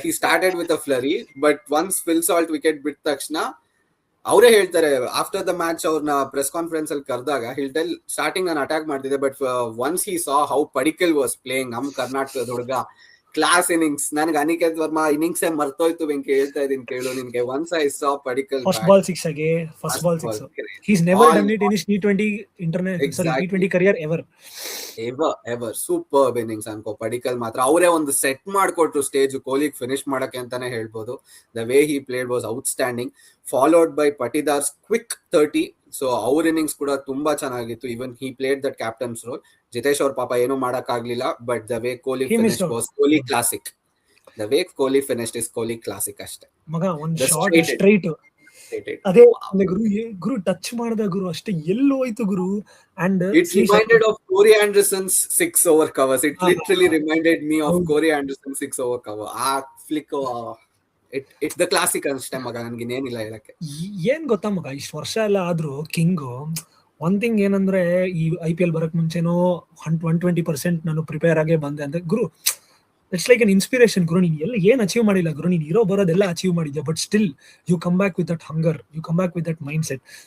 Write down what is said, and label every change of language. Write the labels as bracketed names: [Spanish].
[English] he started with a flurry, but once Phil Salt wicket [Kannada] ಬಿಟ್ಟ ತಕ್ಷಣ ಅವರೇ ಹೇಳ್ತಾರೆ [English] after the match, [Kannada] ಅವ್ರನ್ನ ಪ್ರೆಸ್ ಕಾನ್ಫರೆನ್ಸ್ ಅಲ್ಲಿ ಕರೆದಾಗ ಹೇಳ್ಟೆಲ್ [English] starting [Kannada] ನಾನು ಅಟ್ಯಾಕ್ ಮಾಡ್ತಿದ್ದೆ, [English] but once he saw how Padikkal was playing, [Kannada] ನಮ್ ಕರ್ನಾಟಕದ ಹುಡುಗ, [English] Class innings. [Kannada] ನನಗೆ ಅನಿಕೇತ್ ವರ್ಮಾ ಇನ್ನಿಂಗ್ಸ್ ಮರ್ತೋಯ್ತು ಬೆಂಕಿ, ಹೇಳ್ತಾ ಇದೀನಿ ಕೇಳು ನಿನ್ಗೆ. [English] once I saw Padikkal [Kannada] first ball 6 ಆಗಿ, first ball 6. [English] He's never done it in his T20 T20 career [Kannada] ever. Super innings ಅನ್ಕೋ ಪಡಿಕಲ್ ಮಾತ್ರ. ಅವರೇ ಒಂದು ಸೆಟ್ ಮಾಡ್ಕೊಟ್ರು ಸ್ಟೇಜ್ ಕೊಹ್ಲಿಗೆ ಫಿನಿಶ್ ಮಾಡಕ್ಕೆ ಅಂತಾನೆ ಹೇಳ್ಬೋದು. [English] The way he played was outstanding, followed by Patidar's quick 30. So [Kannada] ಅವ್ರ innings ಕೂಡ ತುಂಬಾ ಚೆನ್ನಾಗಿತ್ತು. [English] Even he played that captain's role. [Kannada] Jitesh ಅವ್ರ ಪಾಪ ಏನೂ ಮಾಡಕ್ ಆಗ್ಲಿಲ್ಲ. [English] But the way Kohli finish was Kohli classic. The way Kohli finished is Kohli classic ಅಷ್ಟೇ [Kannada] ಮಗ. ಒಂದು ಶಾಟ್ ಸ್ಟ್ರೈಟ್, ಅದೇ ಗುರು ಟಚ್ ಮಾಡಿದ ಗುರು, ಅಷ್ಟೇ ಎಲ್ಲೋ ಹೋಯ್ತು ಗುರು. [English] And it reminded of Corey Anderson's 6 over covers. It literally reminded me of Corey Anderson's 6 over cover. [Kannada] ಆ flick, [English] it's the classic [Kannada] ಅಷ್ಟೇ ಮಗ. ನನ್ಗೆ ಇನ್ನೇನಿಲ್ಲ ಹೇಳಕ್ಕೆ. ಏನ್ ಗೊತ್ತಾ ಮಗ, ಇಷ್ಟು ವರ್ಷ ಎಲ್ಲ ಆದ್ರೂ ಕಿಂಗು [English] one thing [Kannada] ಏನಂದ್ರೆ, ಈ IPL ಬರಕ್ ಮುಂಚೆನೋ 120% ನಾನು ಪ್ರಿಪೇರ್ ಆಗೇ ಬಂದೆ ಅಂದ್ರೆ ಗುರು, [English] it's like an inspiration [Kannada] ಗುರು. ನೀನ್ ಎಲ್ಲ ಏನ್ ಅಚೀವ್ ಮಾಡಿಲ್ಲ ಗುರು, ನೀನ್ ಇರೋ ಬರೋದೆಲ್ಲ ಅಚೀವ್ ಮಾಡಿದ್ಯಾ, [English] But still you come back with that hunger, you come back with that mindset.